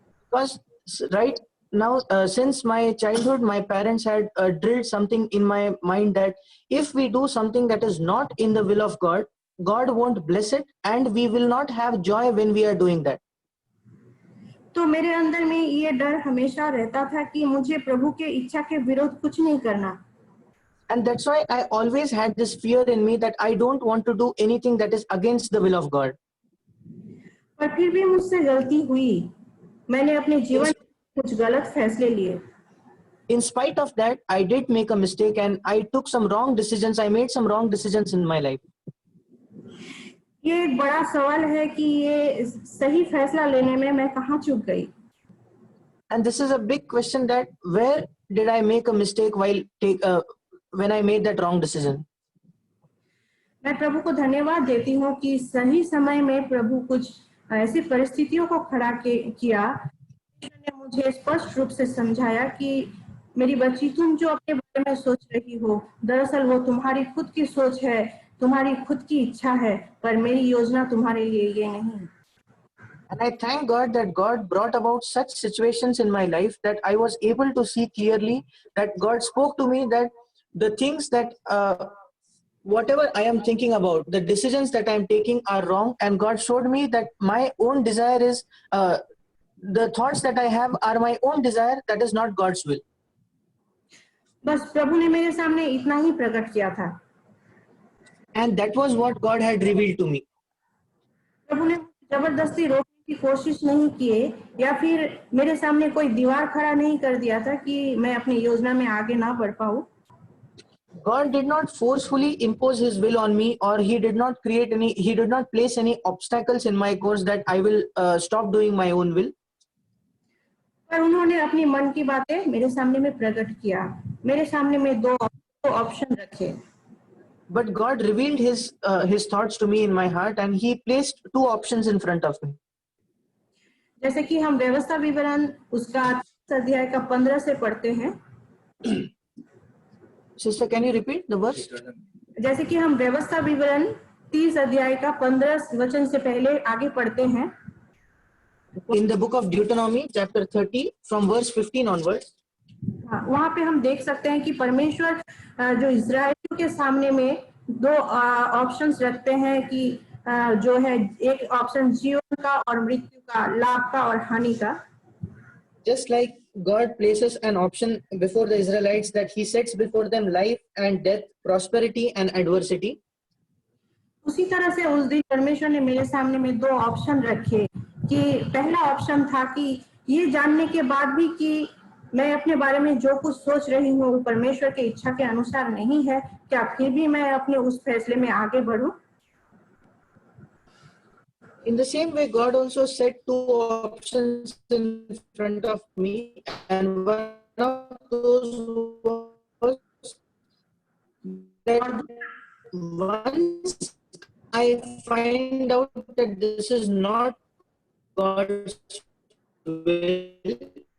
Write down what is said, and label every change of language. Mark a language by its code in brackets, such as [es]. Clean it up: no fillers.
[en] Because right now, since my childhood, my parents had drilled something in my mind that if we do something that is not in the will of God, God won't bless it and we will not have joy when we are doing that. [hi] तो मेरे अंदर में ये डर हमेशा रहता था कि मुझे प्रभु के इच्छा के विरोध कुछ नहीं करना. [en] And that's why I always had this fear in me that I don't want to do anything that is against the will of God. [hi] पर फिर भी मुझसे गलती हुई. मैंने अपने जीवन में कुछ गलत फैसले लिए. [en] In spite of that, I did make a mistake and I took some wrong decisions. I made some wrong decisions in my life. [hi] ये एक बड़ा सवाल है कि ये सही फैसला लेने में मैं कहाँ चूक गई. [en] And this is a big question that where did I make a mistake while when I made that wrong decision. [hi] मैं प्रभु को धन्यवाद देती हूँ कि सही समय में प्रभु कुछ ऐसी परिस्थितियों को खड़ा किया ने मुझे स्पष्ट रूप से समझाया कि मेरी बच्ची तुम जो अपने बारे में सोच रही हो दरअसल वो तुम्हारी खुद की सोच है, तुम्हारी खुद की इच्छा है, पर मेरी योजना तुम्हारे लिए ये नहीं. [en] And I thank God that God brought about such situations in my life that I was able to see clearly that God spoke to me that the things that whatever I am thinking about, the decisions that I am taking are wrong, and God showed me that my own desire is the thoughts that I have are my own desire, that is not God's will. [hi] बस प्रभु ने मेरे सामने इतना ही प्रकट किया था. [en] And that was what God had revealed to me. [hi] प्रभु ने जबरदस्ती रोकने की कोशिश नहीं किए या फिर मेरे सामने कोई दीवार खड़ा नहीं कर दिया था कि मैं अपनी योजना में आगे ना बढ़ पाऊं. [en] God did not forcefully impose his will on me, or he did not place any obstacles in my course that I will stop doing my own will. [hi] पर उन्होंने अपनी मन की बातें मेरे सामने में प्रकट किया. मेरे सामने में दो ऑप्शन रखे. [en] But God revealed his thoughts to me in my heart, and he placed two options in front of me. [hi] जैसे कि हम व्यवस्था विवरण उसका अध्याय का 15 से पढ़ते हैं. [en] Sister, can you repeat the verse? [hi] जैसे कि हम व्यवस्था विवरण 30 अध्याय का 15 वचन से पहले आगे पढ़ते हैं. [en] In the book of Deuteronomy, chapter 30, from verse 15 onwards. [hi] वहाँ पे हम देख सकते हैं कि परमेश्वर जो इस्राएलियों के सामने में दो ऑप्शंस रखते हैं कि जो है एक ऑप्शन जीवन का और मृत्यु का, लाभ का और हानि का. [en] Just like God places an option before the Israelites that he sets before them life and death, prosperity and adversity. [hi] उसी तरह से उस दिन परमेश्वर ने मेरे सामने में दो ऑप्शन रखे कि पहला ऑप्शन था कि ये जानने के बाद भी कि मैं अपने बारे में जो कुछ सोच रही हूँ वो परमेश्वर की इच्छा के अनुसार नहीं है, क्या फिर भी मैं अपने उस फैसले में आगे बढ़ूं? [en] In the same way, God also set two options in front of me, and one of those was that once I find out that this is not God's will,